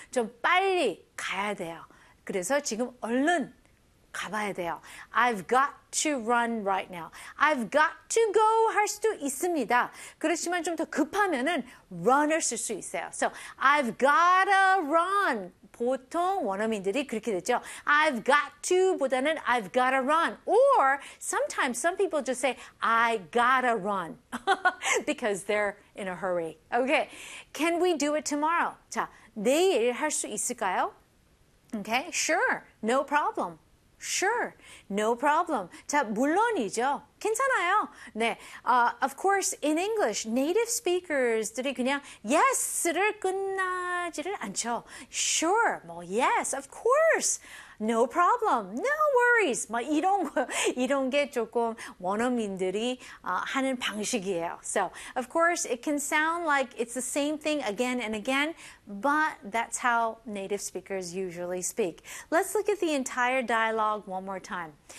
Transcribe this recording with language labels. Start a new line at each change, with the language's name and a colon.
Korean: 좀 빨리 가야 돼요. 그래서 지금 얼른 가봐야 돼요.
English: I've got to run right now. I've got to go
Korean: 할 수도 있습니다. 그렇지만 좀 더 급하면은 run을 쓸 수 있어요.
English: So, I've gotta run.
Korean: 보통 원어민들이 그렇게 됐죠.
English: I've got to 보다는 I've gotta run. Or sometimes some people just say I gotta run because they're in a hurry. Okay, can we do it tomorrow?
Korean: 자, 내일 할 수 있을까요?
English: Okay, sure, no problem. Sure, no problem.
Korean: 자, 물론이죠. 괜찮아요. 네,
English: of course, in English, native speakers
Korean: 들이 그냥 yes를 끝나지를 않죠.
English: Sure, 뭐 yes, of course, no problem, no worries.
Korean: 뭐 이런 게 조금 원어민들이 하는 방식이에요.
English: So, of course, it can sound like it's the same thing again and again, but that's how native speakers usually speak. Let's look at the entire dialogue one more time.